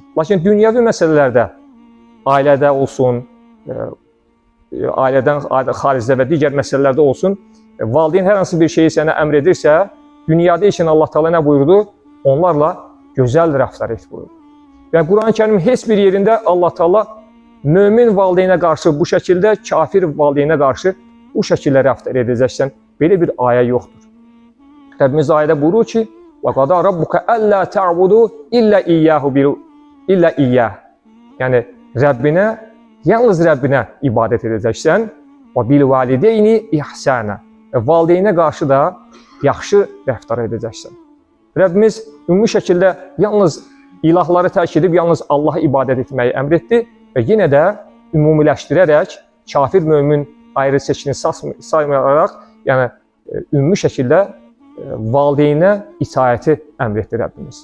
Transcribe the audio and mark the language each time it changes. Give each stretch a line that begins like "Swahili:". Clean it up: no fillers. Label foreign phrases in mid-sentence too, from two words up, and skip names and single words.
Azerbaijani: Lakin dünyəvi məsələlərdə, ailədə olsun, ailədən xaricdə və digər məsələlərdə olsun, valideyn hər hansı bir şeyi sənə əmr edirsə, dünyada ikən
Arabic: الله تعالى
Azerbaijani: nə buyurdu? Onlarla gözəl rəftar et buyurdu. Və Quran-ı Kərimin heç bir yerində
Arabic: الله تعالى
Azerbaijani: mömin valideynə qarşı bu şəkildə, kafir valideynə qarşı bu şəkildə rəftar edəcəksən. Belə bir ayə yoxdur. Rəbbimiz ayədə buyurur ki,
Arabic: وَقَدَى رَبُّكَ أَلَّا تَعْبُدُوا إِلَّا إِيَّهُ.
Azerbaijani: Yəni, Rəbbinə, yalnız Rəbbinə ibadət edəcəksən.
Arabic: وَبِالْوَالِدَيْنِ إِحْسَانًا.
Azerbaijani: Valideynə qarşı da yaxşı rəftar edəcəksən. Rəbbimiz ümumi şəkildə yalnız ilahları tərk edib, yalnız Allaha ibadət etməyi əmr etdi və yenə də ümumiləşdirərək, kafir mömin ayrı seçkini saymayaraq, yəni ümumi şəkildə valideynə itaəti əmr etdi Rəbbimiz.